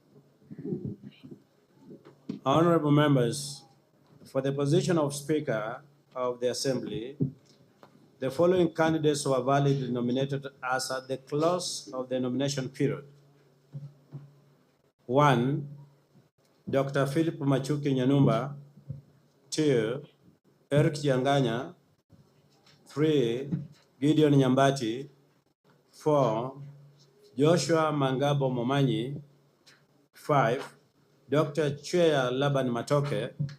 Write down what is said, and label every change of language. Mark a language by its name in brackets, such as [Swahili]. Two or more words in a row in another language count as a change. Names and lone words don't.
[English] Honorable members, for the position of Speaker of the Assembly, the following candidates were validly nominated as at the close of the nomination period. 1, Dr. Philip Machuki Nyanumba. 2, Eric Janganya. 3, Gideon Nyambati. 4, Joshua Mangabo Momanyi. 5, Dr. Chwea Laban Matoke.